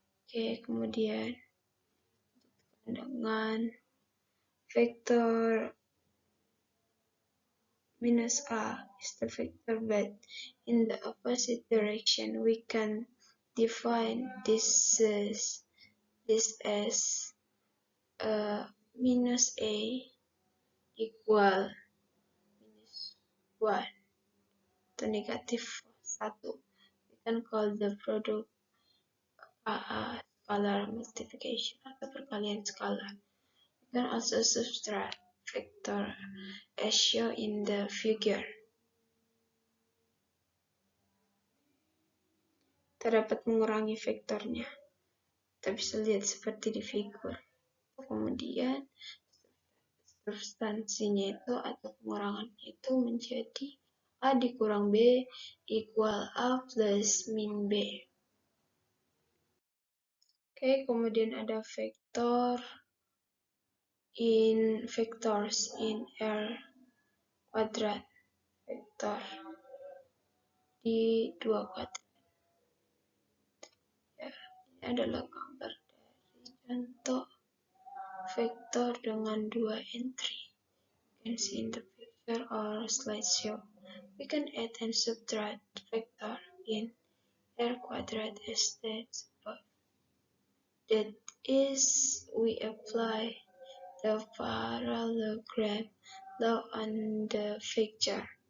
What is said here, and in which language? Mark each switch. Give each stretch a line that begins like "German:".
Indonesian: Oke, kemudian dengan vektor
English: minus A is the vector, but in the opposite direction, we can define this as minus A equal minus 1
Indonesian: atau negatif 1.
English: We can call the product scalar multiplication
Indonesian: atau perkalian skalar.
English: We can also subtract vector as shown in the figure.
Indonesian: Kita dapat mengurangi vektornya. Kita bisa lihat seperti di figur. Kemudian substansinya itu atau pengurangan itu menjadi A dikurang B equal A plus min B. Oke, kemudian ada vectors in R kuadrat. Vektor di 2 kuadrat. Ya, ini adalah gambar dari contoh vektor dengan 2 entry.
English: You can see in the picture or slideshow. We can add and subtract vector in R quadrat as stated above. That is, we apply the parallelogram law on the picture.